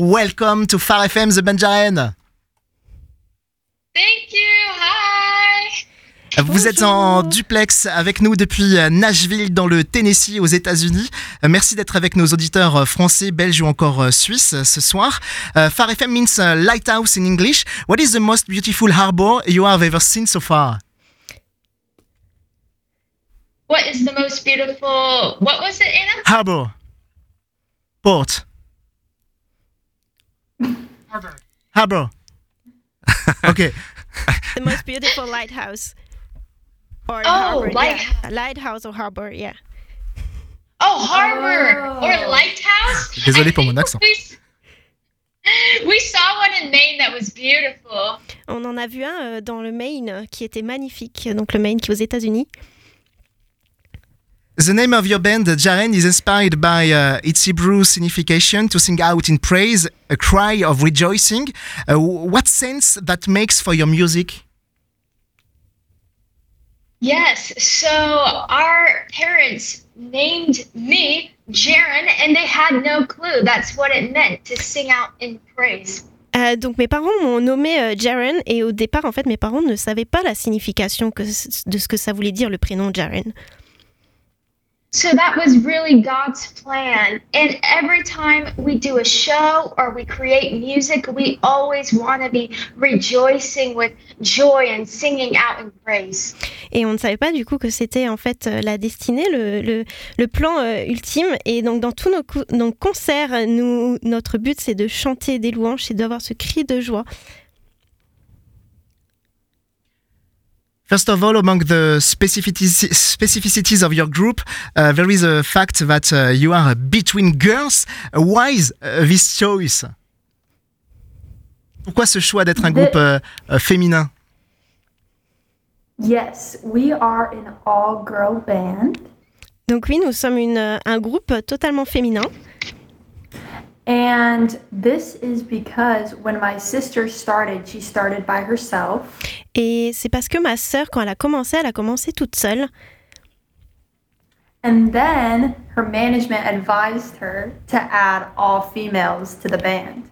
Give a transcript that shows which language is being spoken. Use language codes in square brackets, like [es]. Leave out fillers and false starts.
[en] Welcome to Far FM, The Benjaren. Thank you, hi. [fr] Vous êtes en duplex avec nous depuis Nashville dans le Tennessee aux États-Unis. Merci d'être avec nos auditeurs français, belges ou encore suisses ce soir. [en] Far FM means lighthouse in English. What is the most beautiful harbor you have ever seen so far? What is the most beautiful? What was it, Anna? Harbor. Port. Harbor. Harbor. Okay. The most beautiful lighthouse. Or lighthouse or harbor, yeah. Oh, harbor or lighthouse? [fr] Désolé pour mon accent. [en] We saw one in Maine that was beautiful. [fr] On en a vu un dans le Maine qui était magnifique, donc le Maine qui est aux États-Unis. [en] The name of your band, Jaren, is inspired by its Hebrew signification to sing out in praise, a cry of rejoicing. What sense that makes for your music? Yes, so our parents named me Jaren and they had no clue that's what it meant to sing out in praise. [fr] Donc mes parents m'ont nommé Jaren et au départ en fait mes parents ne savaient pas la signification de ce que ça voulait dire le prénom Jaren. [en] So that was really God's plan. And every time we do a show or we create music, we always want to be rejoicing with joy and singing out in praise. [fr] Et on ne savait pas du coup que c'était en fait la destinée, le plan ultime. Et donc dans tous nos concerts, notre but c'est de chanter des louanges et d'avoir ce cri de joie. [en] First of all, among the specificities of your group, there is a fact that you are between girls. Why is this choice? [fr] Pourquoi ce choix d'être un groupe féminin? [en] Yes, we are an all-girl band. [fr] Donc oui, nous sommes un groupe totalement féminin. [en] And this is because when my sister started, she started by herself. [fr] Et c'est parce que ma sœur, quand elle a commencé toute seule. [en] And then her management advised her to add all females to the band.